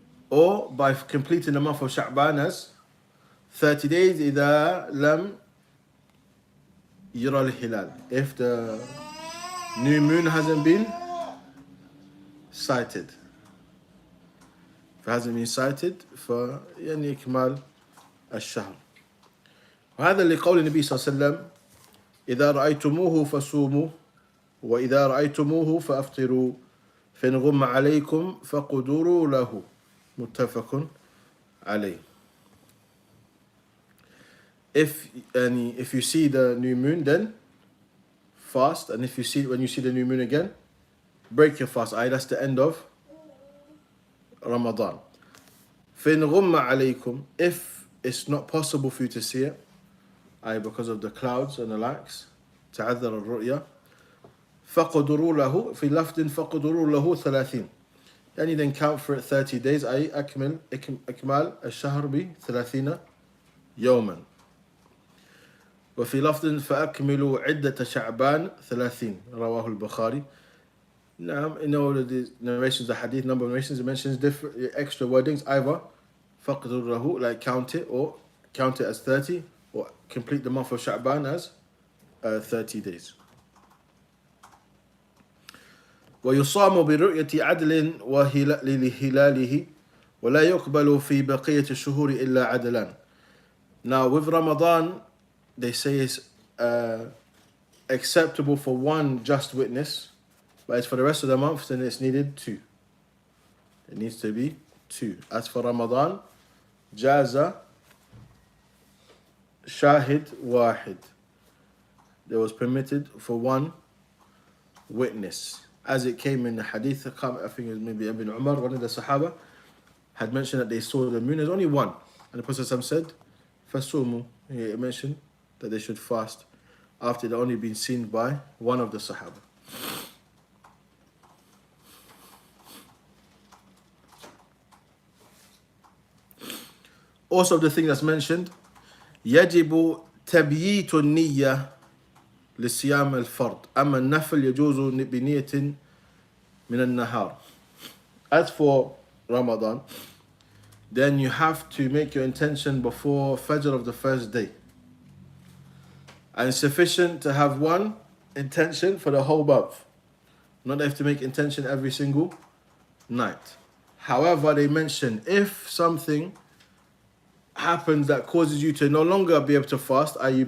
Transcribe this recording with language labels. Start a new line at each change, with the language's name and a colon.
English: Or by completing the month of Sha'ban as 30 days
Arabic: إِذَا لَمْ يَرَى الْهِلَالِ,
English: if the new moon hasn't been sighted. If it hasn't been sighted,
Arabic: فيعني إكمال الشهر. وهذا لقول النبي صلى الله عليه وسلم إذا رأيتموه فصوموا وإذا رأيتموه فأفطروا فإن غم عليكم فقدروا له متفق عليه.
English: If you see the new moon, then fast, and when you see the new moon again, break your fast. That's the end of Ramadan.
Arabic: فإن غم عليكم,
English: if it's not possible for you to see it, because of the clouds and the likes,
Arabic: تعذر الرؤيا, فقدروا له في لفظ فقدروا له 30.
English: يعني then count for it 30 days,
Arabic: أكمل إكمال الشهر ب30 يوما. وفي لفظ فأكملوا عدة شعبان 30 رواه البخاري.
English: Now, in all of the narrations, the hadith, number of narrations, it mentions different extra wordings, either
Arabic: فقدروا له,
English: like count it, or count it as 30, or complete the month of Sha'ban as 30 days.
Arabic: ويصام برؤية عدل لهلاله ولا يقبل في بقية الشهور إلا عدلان.
English: Now with Ramadan, they say it's acceptable for one just witness, but as for the rest of the month, then it's needed 2. It needs to be 2. As for Ramadan,
Arabic: جاز شاهد واحد.
English: There was permitted for one witness. As it came in the hadith, I think it was maybe Ibn Umar, one of the Sahaba, had mentioned that they saw the moon. There's only one. And the Prophet said, فَصُومُوا. He mentioned that they should fast after it had only been seen by one of the Sahaba. Also, the thing that's mentioned,
Arabic: يجب تبييت النية لصيام الفرض أما النفل يجوز بنية من النهار.
English: As for Ramadan, then you have to make your intention before Fajr of the first day. And it's sufficient to have one intention for the whole month. Not that you have to make intention every single night. However, they mention if something happens that causes you to no longer be able to fast, i.e.